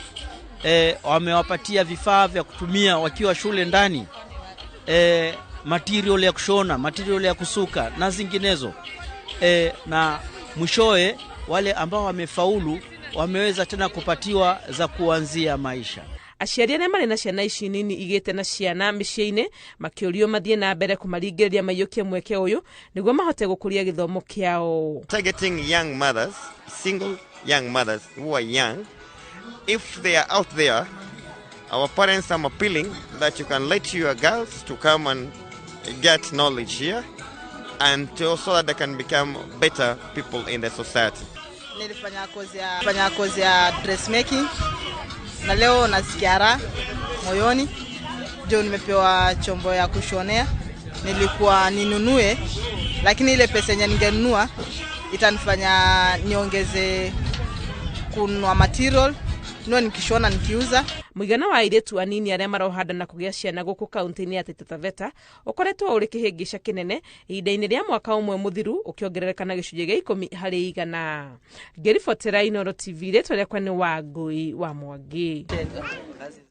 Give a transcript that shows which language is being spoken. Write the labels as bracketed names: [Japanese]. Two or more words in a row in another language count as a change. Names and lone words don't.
[Swahili] Wamewapatia vifaa vya kutumia wakiwa shule ndani, material ya kushona, material ya kusuka na zinginezo. Na mwishowe wale ambao wamefaulu wameweza tena kupatiwa za kuanzia maisha. [Kikuyu] Aciari arĩa marĩ na ciana ici nini igĩte na ciana mĩciĩ-inĩ makĩũrio mathiĩ na mbere kũmaringĩrĩria maiyũkie mweke ũyũ nĩguo mahote gũkũria gĩthomo kĩao. [English] Targeting young mothers, single young mothers who are young, if they are out there, our parents are appealing that you can let your girls to come and get knowledge here, and so that they can become better people in the society. [Swahili] Nilifanya kozi ya dressmaking na leo nasikia raha moyoni. Ndio nimepewa chombo ya kushonea. Nilikuwa ninunue, lakini ile pesa yenye ningenunua itanifanya niongeze kununua material no nikishona nikiuza. [Kikuyu] Mũigana wa airĩtu anini arĩa marohanda na kũgĩa ciana gũkũ kaunti-inĩ ya Taita Taveta ũkoretwo ũrĩ kĩhĩngĩca kĩnene ihinda-inĩ rĩa mwaka ũmwe mũthiru ũkĩongerereka na gĩcunjĩ gĩa 10%. Ngĩribotera Inooro TV, rĩtwa rĩakwa nĩ Wangui wa Mwangi.